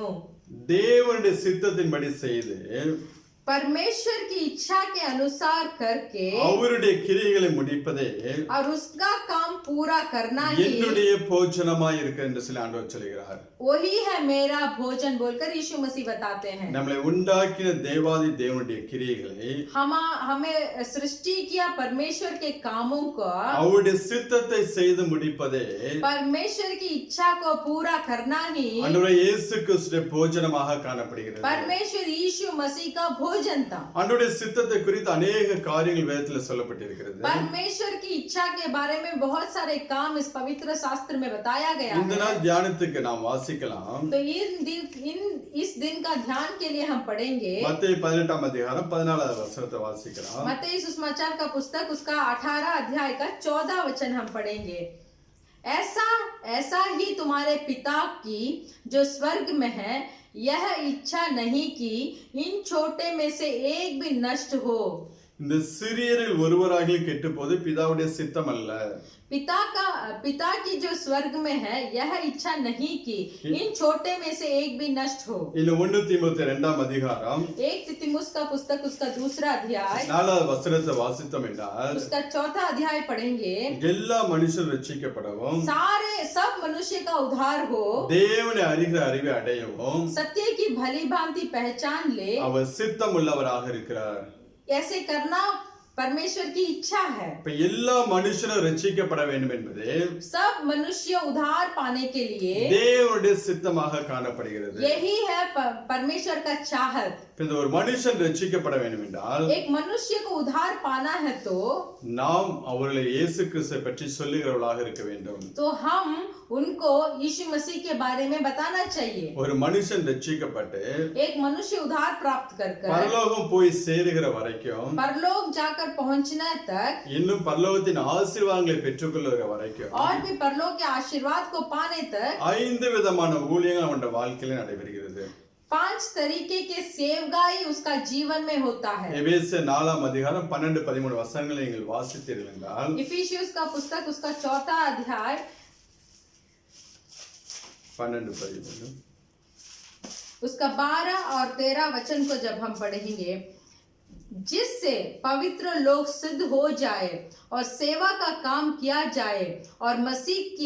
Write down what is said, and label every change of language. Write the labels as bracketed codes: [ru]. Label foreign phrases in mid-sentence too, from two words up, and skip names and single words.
[ta] தேவனுடைய சித்தத்தின்படி செய்து [hi] परमेश्वर की इच्छा के अनुसार करके [ta] அவருடைய கிரியைகளை முடிப்பதே [hi] और उसका काम पूरा करना ही [ta] என்னுடைய போஜனமாய் இருக்கு என்று சொல்லி ஆண்டவர் சொல்கிறார். [hi] वही है मेरा भोजन बोलकर यीशु मसीह बताते हैं. [ta] நம்மளை உண்டாக்கின தேவாதி தேவனுடைய கிரியைகளை [hi] हमें सृष्टि किया परमेश्वर के कामों को [ta] அவருடைய சித்தத்தை செய்து முடிப்பதே [hi] परमेश्वर की इच्छा को पूरा करना ही [ta] ஆண்டவரே இயேசு கிறிஸ்துவின் போஜனமாக காணப்படுகிறது. [hi] परमेश्वर यीशु मसीह का भोजन था. [ta] ஆண்டவருடைய சித்தத்தை குறித்து अनेक காரியங்கள் வேதத்தில் சொல்லப்பட்டிருக்கிறது. [hi] परमेश्वर की इच्छा के बारे में बहुत सारे काम इस पवित्र शास्त्र में बताया गया [ta] இந்த [hi] है. [ta] நாள் தியானத்துக்கு நாம் வாசிக்கலாம். [hi] तो इस दिन का ध्यान के लिए हम पढ़ेंगे [ta] மத்தேயு 18ஆம் அதிகாரம் 14வது வசனத்தை வாசிக்கலாம். [hi] मत्ती सुसमाचार का पुस्तक उसका 18 अध्याय का 14 वचन हम पढ़ेंगे. ऐसा ही तुम्हारे पिता की जो स्वर्ग में है यह इच्छा नहीं कि इन छोटे में से एक भी नष्ट हो. [ta] இந்த சிறியரில் ஒருவராகிலும் கெட்டு போது பிதாவுடைய சித்தம் அல்ல. [hi] पिता की जो स्वर्ग में है यह इच्छा नहीं कि इन छोटे में से एक भी नष्ट हो. [ta] இல்ல 1 தீமோத்தேயு 2ஆம் அதிகாரம் [hi] 1 तीमुथियुस का पुस्तक उसका 2रा अध्याय [ta] 4வது வசனத்தை வாசித்தோம் என்றால் [hi] उसका 4था अध्याय पढ़ेंगे. [ta] எல்லா மனுஷரும் ரட்சிக்கப்படவும் [hi] सब मनुष्य का उद्धार हो, [ta] தேவனை அறிகிற அறிவை அடையவும் [hi] सत्य की भली भांति पहचान ले, [ta] அவர் சித்தம் உள்ளவராக இருக்கிறார். [hi] ऐसे करना परमेश्वर की इच्छा है. [ta] இப்ப எல்லா மனுஷரும் ரட்சிக்கப்பட வேண்டும் என்பது [hi] सब मनुष्य उद्धार पाने के लिए [ta] தேவனுடைய சித்தமாக காணப்படுகிறது. [hi] यही है परमेश्वर का चाहत. [ta] இந்த ஒரு மனுஷன் ரட்சிக்கப்பட வேண்டும் என்றால் [hi] एक मनुष्य को उद्धार पाना है तो [ta] நாம் அவர்களை இயேசு கிறிஸ்துவை பற்றி சொல்லுகிறவர்களாக இருக்க வேண்டும். [hi] तो हम उनको यीशु मसीह के बारे में बताना चाहिए. [ta] ஒரு மனுஷன் ரட்சிக்கப்பட்டு [hi] एक मनुष्य उद्धार प्राप्त कर [ta] பரலோகம் போய் சேருகிற வரைக்கும் [hi] परलोक जाकर पहुंचने तक [ta] இன்னும் பரலோகத்தின் ஆசீர்வாதங்களை பெற்றுக்கொள்ளுகிற வரைக்கும் [hi] और भी परलोक के आशीर्वाद को पाने तक [ta] 5 விதமான ஊழியங்கள் அவனுடைய வாழ்க்கையில நடைபெறுகிறது. [hi] 5 तरीके के सेवगाई उसका जीवन में होता है. [ta] எபேசியர் 4ஆம் அதிகாரம் 12-13 வசனங்களை நீங்கள் வாசித்தீர்கள் என்றால் [hi] इफिसियुस का पुस्तक उसका 4था अध्याय 12-13 उसका 12 और 13 वचन को जब हम पढ़ेंगे, जिससे पवित्र लोग सिद्ध हो जाए और सेवा का काम किया जाए और मसीह की